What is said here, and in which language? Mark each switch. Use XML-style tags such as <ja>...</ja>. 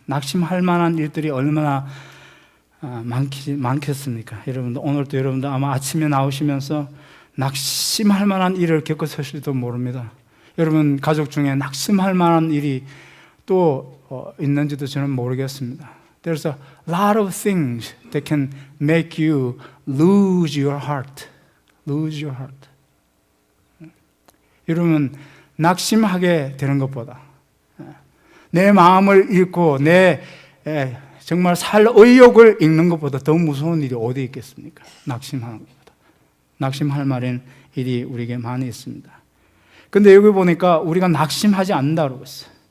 <ko>낙심할 만한 일들이 얼마나 많겠습니까? 여러분들, 오늘도 여러분들 아마 아침에 나오시면서 낙심할 만한 일을 겪으실지도 모릅니다. 여러분 가족 중에 낙심할 만한 일이 또 있는지도 저는 모르겠습니다.</ko> <en>There's a lot of things that can make you lose your heart. Lose your heart.</en> <ko>여러분, 낙심하게 되는 것보다 내 마음을 잃고 내 정말 살 의욕을 잃는 것보다 더 무서운 일이 어디 있겠습니까? 낙심하는 것보다. 낙심할 만한 일이 우리에게 많이 있습니다. 근데 여기 보니까 우리가 낙심하지 않는다고 그러고 있어요.</ko>